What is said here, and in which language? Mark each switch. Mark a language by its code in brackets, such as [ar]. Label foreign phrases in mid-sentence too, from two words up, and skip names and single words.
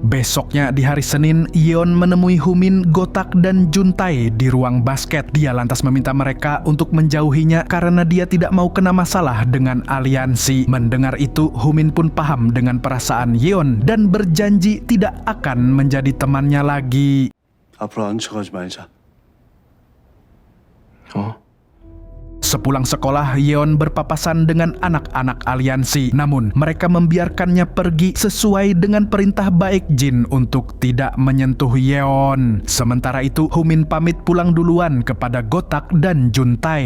[id] Besoknya di hari Senin, Yeon menemui Humin, Gotak, dan Juntae di ruang basket. Dia lantas meminta mereka untuk menjauhinya karena dia tidak mau kena masalah dengan aliansi. Mendengar itu, Humin pun paham dengan perasaan Yeon dan berjanji tidak akan menjadi temannya lagi. [ko] 앞으로 아는 척하지 말자. [id] Sepulang sekolah, Yeon berpapasan dengan anak-anak aliansi. Namun, mereka membiarkannya pergi sesuai dengan perintah Baek Jin untuk tidak menyentuh Yeon. Sementara itu, Humin pamit pulang duluan kepada Gotak dan Juntae.